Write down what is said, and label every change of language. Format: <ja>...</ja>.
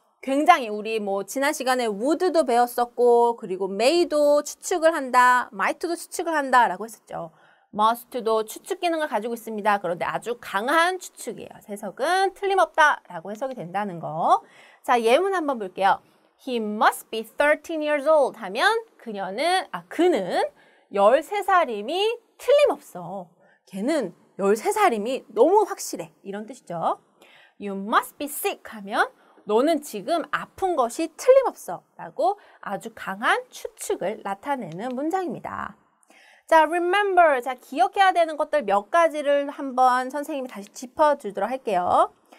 <ko>굉장히 우리 뭐 지난 시간에 would도 배웠었고 그리고 may도 추측을 한다, might도 추측을 한다라고 했었죠. must도 추측 기능을 가지고 있습니다. 그런데 아주 강한 추측이에요. 해석은 틀림없다라고 해석이 된다는 거. 자, 예문 한번 볼게요.</ko> <en>He must be 13 years old</en> <ko>하면 그는 13살임이 틀림없어. 걔는 13살임이 너무 확실해. 이런 뜻이죠.</ko> <en>You must be sick</en> <ko>하면 너는 지금 아픈 것이 틀림없어 라고 아주 강한 추측을 나타내는 문장입니다. 자, remember. 자, 기억해야 되는 것들 몇 가지를 한번 선생님이 다시 짚어주도록 할게요.</ko>